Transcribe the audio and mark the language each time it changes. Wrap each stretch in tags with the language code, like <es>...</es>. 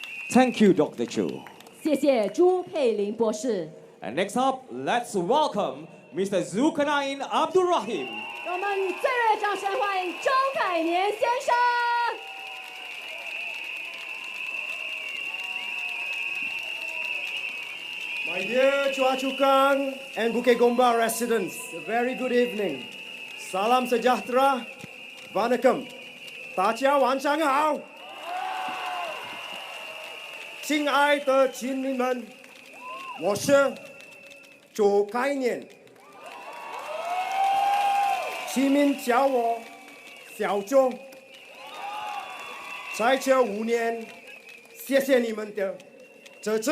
<en>Thank you, Dr. Chu.</en> <zh>谢谢朱佩玲博士。</zh> <en>And next up, let's welcome Mr. Zukan Abdul Rahim.</en> <zh>让我们以最热烈的掌声欢迎周凯年先生。</zh> <en>My dear Chua Chu Kang and Bukit Gombak residents, a very good evening.</en> <ms>Salam sejahtera,</ms> <ta>vanakkam,</ta> <zh>大家晚上好。亲爱的亲民们，我是周凯年，市民叫我小周。在这5年，谢谢你们的支持。</zh>